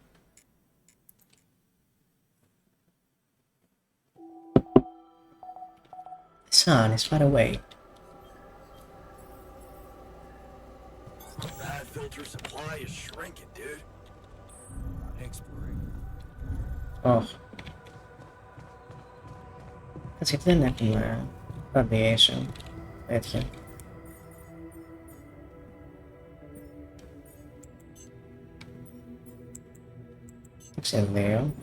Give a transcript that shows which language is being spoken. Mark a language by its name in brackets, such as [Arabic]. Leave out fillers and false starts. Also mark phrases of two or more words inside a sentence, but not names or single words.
[English] The sun is far away. That filter supply is shrinking, dude. Exploring. [Greek] Όχι. Κάτσε, γιατί δεν έχουμε radiation τέτοια. Δύο.